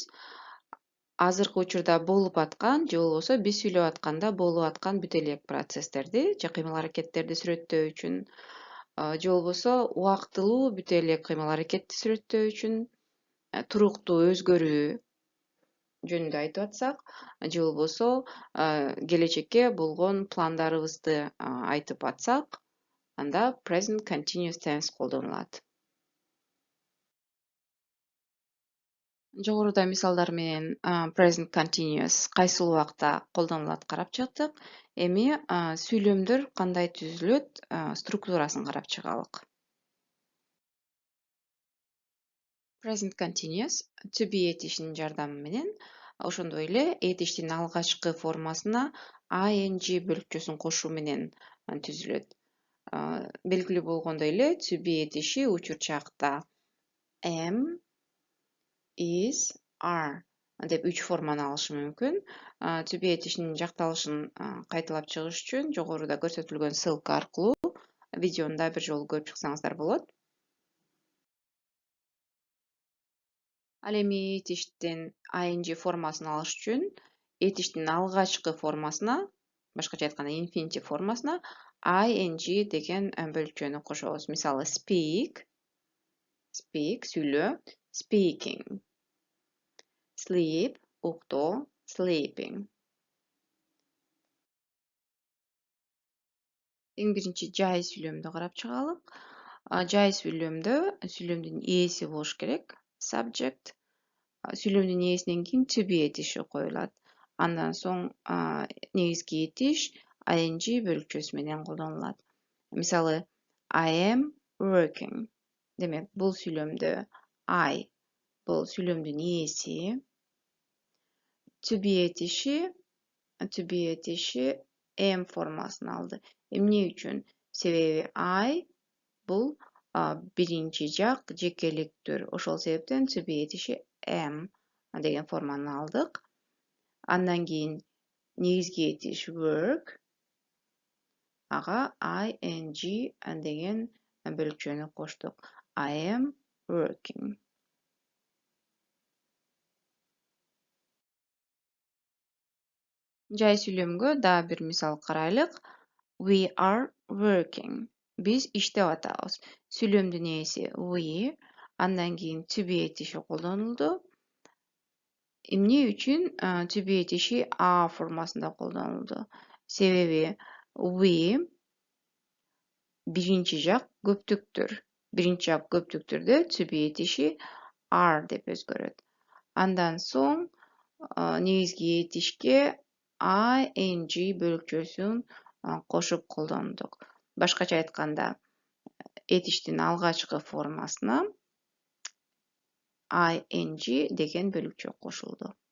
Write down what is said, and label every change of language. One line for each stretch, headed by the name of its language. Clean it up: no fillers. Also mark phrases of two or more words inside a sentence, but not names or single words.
Kyrgyz: Азыркы учурда болуп аткан же болбосо биз сүйлөп атканда болуп аткан бүтө элек процесстерди же кыймыл-аракеттерди сүрөттөө үчүн же болбосо убактылуу бүтө элек кыймыл-аракетти сүрөттөө үчүн туруктуу өзгөрүү жөнүндө айтып атсак, же болбосо келечекке болгон пландарыбызды айтып атсак, анда
English: present continuous tense
Kyrgyz: колдонулат. Жогоруда мисалдар менен
English: present continuous
Kyrgyz: кайсыл убакта колдонулат карап чыктык. Эми сүйлөмдөр кандай түзүлөт, структурасын карап чыгалык.
English: Present continuous to be
Kyrgyz: этишинин жардамы менен ошондой эле этиштин алгачкы формасына ing бөлүкчөсүн кошуу менен түзүлөт. Белгилүү болгондой эле
English: to be
Kyrgyz: этиши учурчакта
English: am, is, are
Kyrgyz: деп 3 форманы алышы мүмкүн.
English: To be
Kyrgyz: этишинин жакталышын кайталап чыгыш үчүн жогоруда көрсөтүлгөн ссылка аркылуу видеону да бир жолу көрүп чыксаңыздар болот. Ал эми этиштин ing формасын алыш үчүн этиштин алгачкы формасына, башкача айтканда infinitive формасына ing деген бөлүкчөнү кошобуз. Мисалы speak, сүйлөө, speaking.
English: Sleep, уктоо, sleeping.
Kyrgyz: Эң биринчи жай сүйлөмдү карап чыгалык. Жай сүйлөмдө сүйлөмдүн ээси болуш керек, subject. Сүйлөмдүн ээсинен кийин
English: to be
Kyrgyz: этиши коюлат. Андан соң негизги этиш ing бөлүкчөсү менен колдонулат.
English: Мисалы I am working.
Kyrgyz: Демек бул сүйлөмдө I бул сүйлөмдүн ээси.
English: To be
Kyrgyz: этиши am формасын алды. Эмне үчүн? Себеби I бул биринчи жак жекеликтөр. Ошол себептен
English: to be
Kyrgyz: этиши am деген форманы алдык. Андан кийин негизги этиш work. Ага ing деген бөлүкчөнү коштук.
English: I am working.
Kyrgyz: Жай сүйлөмгө дагы бир мисал карайлык.
English: We are working.
Kyrgyz: Биз иштеп атабыз. Сүйлөмдүн ээси we, андан кийин
English: to be
Kyrgyz: этиши колдонулду. Эмне үчүн
English: to be
Kyrgyz: этиши are формасында колдонулду? Себеби we биринчи жак көптүктүр. Биринчи жак көптүктүрдө
English: to be
Kyrgyz: этиши are деп өзгөрөт. Андан соң негизги этишке ing бөлүкчөсүн кошуп колдондук. Башкача айтканда, этиштин алгачкы формасына ing деген бөлүкчө кошулду.